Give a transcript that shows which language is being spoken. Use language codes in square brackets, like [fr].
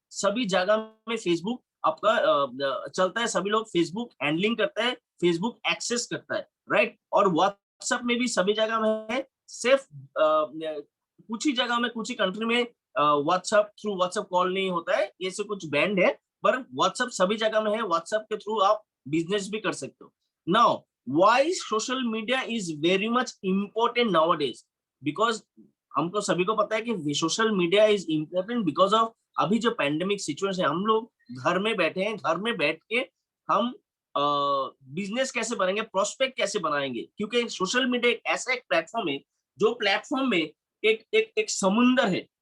[hi] सभी जगह में फेसबुक आपका चलता है, सभी लोग फेसबुक हैंडलिंग करता है, फेसबुक एक्सेस करता है, राइट। और व्हाट्सएप में भी सभी जगह में है। सिर्फ कुछ ही जगह में, कुछ ही कंट्री में व्हाट्सएप थ्रू व्हाट्सएप कॉल नहीं होता है, ये से कुछ बैंड है, पर व्हाट्सएप सभी जगह में है। व्हाट्सएप के थ्रू आप बिजनेस भी कर सकते हो। [en] Now why social media is very much important nowadays? [hi] Because हमको सभी को पता है कि [en] social media is important because of [hi] अभी जो पैंडेमिक सिचुएशन है। हम लोग घर में बैठे हैं, घर में बैठ के हम बिजनेस कैसे बनाएंगे, प्रोस्पेक्ट कैसे बनाएंगे? क्योंकि सोशल मीडिया एक ऐसा एक प्लेटफॉर्म है जो प्लेटफॉर्म में एक समुंदर है।